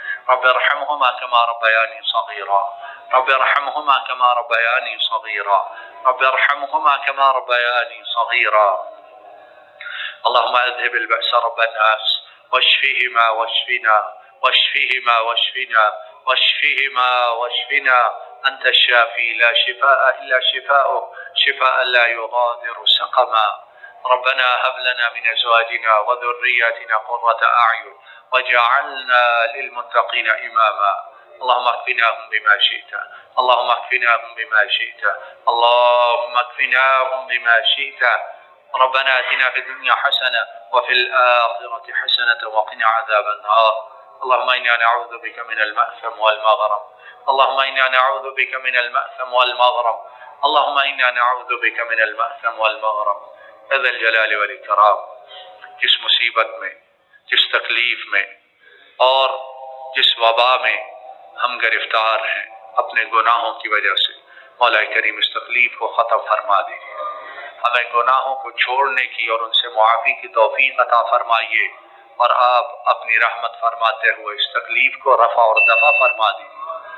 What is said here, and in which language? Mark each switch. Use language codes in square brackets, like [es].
[ar] رب ارحمهما كما ربياني صغيرا، رب ارحمهما كما ربياني صغيرا، رب ارحمهما كما ربياني صغيرا۔ اللهم اذهب البأس رب الناس واشفهما واشفنا، واشفهما واشفنا، واشفهما واشفنا أنت الشافي لا شفاء إلا شفاؤك شفاء لا يغادر سقما. ربنا هب لنا من أزواجنا وذرياتنا قرة أعين واجعلنا للمتقين إماما. اللهم اكفناهم بما شئت اللهم اكفناهم بما شئت اللهم اكفناهم بما شئت. ربنا آتنا في الدنيا حسنة وفي الآخرة حسنة وقنا عذاب النار. اللهم إنا نعوذ بك من المأثم والمغرم اللهم إنا نعوذ بك من المأثم والمغرم اللهم إنا نعوذ بك من المأثم والمغرم. ذا الجلال والإکرام، [ur] جس مصیبت میں، جس تکلیف میں اور جس وبا میں ہم گرفتار ہیں اپنے گناہوں کی وجہ سے، مولا کریم اس تکلیف کو ختم فرما دیجیے، ہمیں گناہوں کو چھوڑنے کی اور ان سے معافی کی توفیق عطا فرمائیے، اور آپ اپنی رحمت فرماتے ہوئے اس تکلیف کو رفع اور دفع فرما دیجیے۔